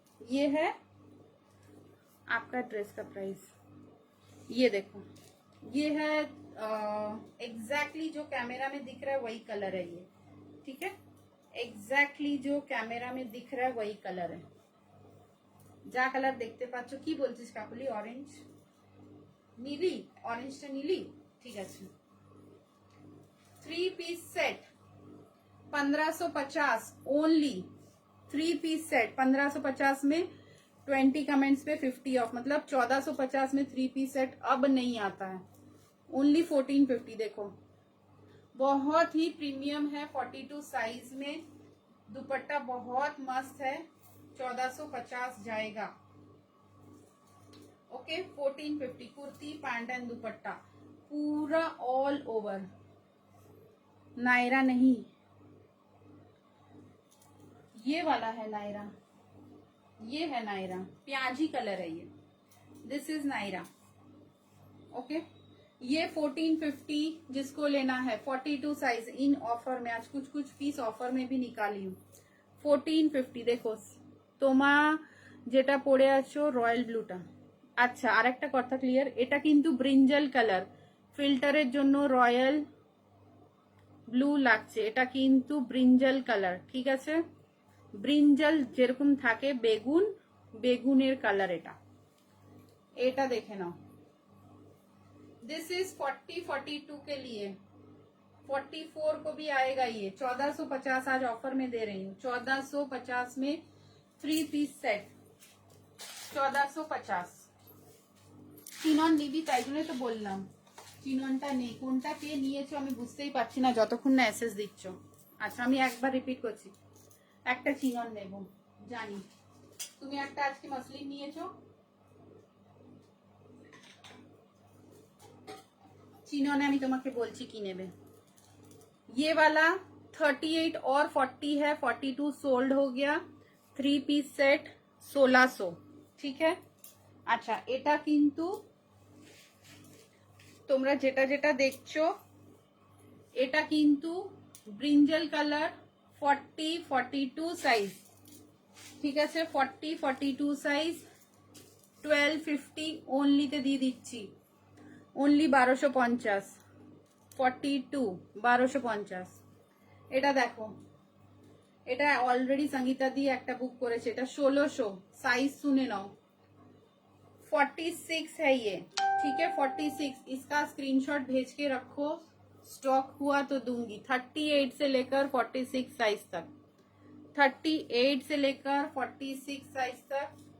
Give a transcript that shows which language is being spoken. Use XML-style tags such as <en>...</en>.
<hi>ये है आपका ड्रेस का प्राइस, ये देखो, ये है एग्जैक्टली जो कैमरा में दिख रहा है वही कलर है ये, ठीक है, एग्जैक्टली जो कैमरा में दिख रहा है वही कलर है।</hi> <bn>যা কালার দেখতে পাচ্ছ, কি বলছিস কাকুলি, অরেঞ্জ নীলি, অরেঞ্জটা নীলি, ঠিক আছে।</bn> <hi>3 piece set 1550 only, 3 piece set 1550 में 20 कमेंट्स पे 50 ऑफ, मतलब 1450 में 3 पीस सेट अब नहीं आता है, ओनली 1450। देखो बहुत ही प्रीमियम है, 42 साइज में, दुपट्टा बहुत मस्त है, 1450 जाएगा, ओके। 1450 कुर्ती पैंट एंड दुपट्टा पूरा ऑल ओवर, नायरा नहीं, ये वाला है नायरा, ये है नायरा, प्याजी कलर है ये, दिस इज नायरा, ओके। ये 1450 जिसको लेना है, 42 साइज इन ऑफर में, आज कुछ कुछ पीस ऑफर में भी निकाली हूँ, 1450।</hi> <bn>देखो তোমা যেটা পরে আছো রয়্যাল ব্লুটা, আচ্ছা আর একটা কথা ক্লিয়ার, এটা কিন্তু ব্রিঞ্জাল কালার, ফিল্টারের জন্য রয়্যাল ব্লু লাগছে, এটা কিন্তু ব্রিঞ্জাল কালার, ঠিক আছে, ব্রিঞ্জাল যেরকম থাকে বেগুন, বেগুনের কালার এটা, এটা দেখে নাও।</bn> <hi>दिस इज 4042 के लिए, 44 को भी आएगा ये, 1450 आज ऑफर में दे रही हूँ, 1450 में 3 पीस सेट 1450।</hi> <bn>চিনন নিবি তাই জন্য তো বললাম, চিননটা নেই, কোনটা কে নিয়েছো আমি বুঝতেই পারছি না যতক্ষণ না এসএস দিচ্ছ। আচ্ছা আমি একবার রিপিট করছি, একটা চিনন নেব জানি, তুমি একটা আজকে মসলিন নিয়েছো, চিননে আমি তোমাকে বলছি কি নেবে।</bn> <hi>ये वाला 38 और 40 है, 42 सोल्ड हो गया, 3 पीस सेट 1600, ठीक है।</hi> <bn>আচ্ছা এটা কিন্তু তোমরা যেটা যেটা দেখছো এটা কিন্তু ব্রিঞ্জাল কালার 40-42 সাইজ, ঠিক আছে, 40-42 সাইজ 1250 ওনলিতে দিয়ে দিচ্ছি,</bn> <hi>ओनली 1250, 42 1250।</hi> <bn>এটা দেখো, এটা অলরেডি संगीता दी একটা বুক করেছে,</bn> <hi>এটা 1600 साइज सुने नाओ, 46 है ये, ठीक है, 46। इसका स्क्रीनशॉट भेज के रखो, स्टॉक हुआ तो दूंगी। 38 से लेकर 46 साइज तक, 38 से लेकर 46 साइज तक।</hi>